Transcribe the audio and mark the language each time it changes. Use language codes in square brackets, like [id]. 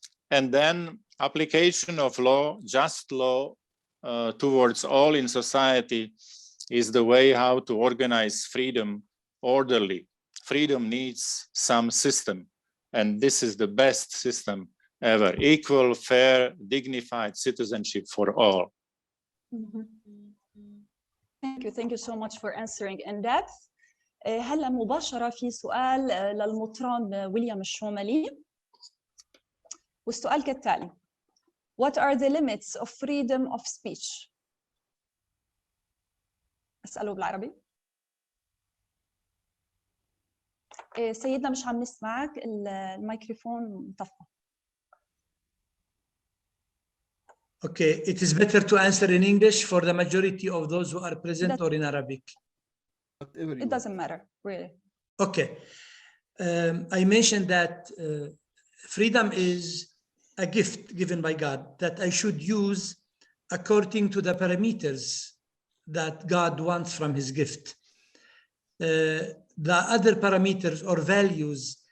[en] And then application of law, just law towards all in society is the way how to organize freedom orderly. Freedom needs some system, and this is the best system ever. Equal, fair, dignified citizenship for all. Thank you so much for answering in depth. [ar] هلا مباشرة في سؤال للمطران ويليام الشوملي، والسؤال كالتالي: [en] What are the limits of freedom of speech? [ar] أسأله بالعربي. سيدنا مش عم نسمعك، الميكروفون مطفى. [en] Okay, it is better to answer in English for the majority of those who are present or in Arabic. It doesn't matter, really. Okay. I mentioned that freedom is a gift given by God that I should use according to the parameters that God wants from his gift. The other parameters or values